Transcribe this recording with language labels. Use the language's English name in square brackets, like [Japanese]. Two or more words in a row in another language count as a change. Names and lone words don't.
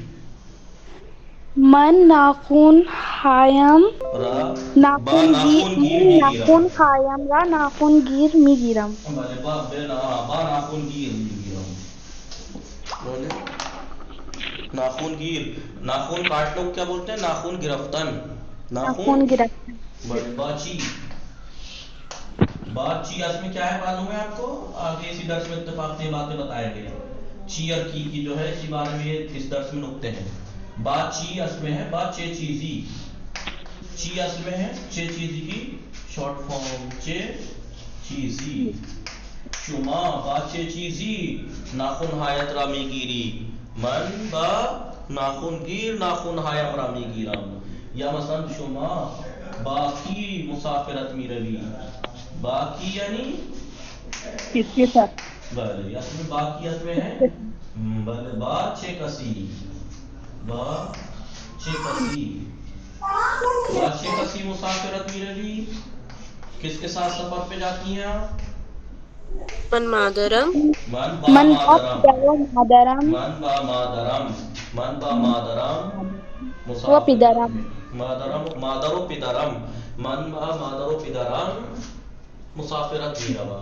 [Persian] من ناخونهایم را با ناخونگیر ناخونگیر میگیرم. را ناخونگیر میگیرم. بله با ناخونگیر میگیرم. بله ناخونگیر، [Urdu] ناخون کاٹنے کو کیا بولتے ہیں؟ [Persian] ناخون گرفتن. ناخون گرفتن. [Urdu] بڑے باچی اس میں کیا ہے معلوم ہے آپ کو؟ آگے اسی درس میں اتفاق سے یہ باتیں بتائے گئے. چی اور کی جو ہے اسی بارے میں اس درس میں نکتے ہیں. چی اس میں ہے [Persian] چے چیزی. [Urdu] چی اس میں ہے [Persian] چے چیزی [Urdu] کی شارٹ فارم [Persian] چے چیزی. شما چے چیزی ناخون ہایت را میگیری. من ناخون گیر ناخون هایم را میگیرم. یا مثلا شما کی مسافرت میروی. کی یعنی [Urdu] کس کے ساتھ؟ بله اس میں کی اس میں ہے [Persian] بله چه کسی. چه کسی مسافرت میروی. [Urdu] کس کے ساتھ سفر پہ جاتی ہیں آپ؟ [Persian] من مادرم. من با مادرم. و پدرم. مادر و پدرم. من با مادر و پدرم مسافرت میروم.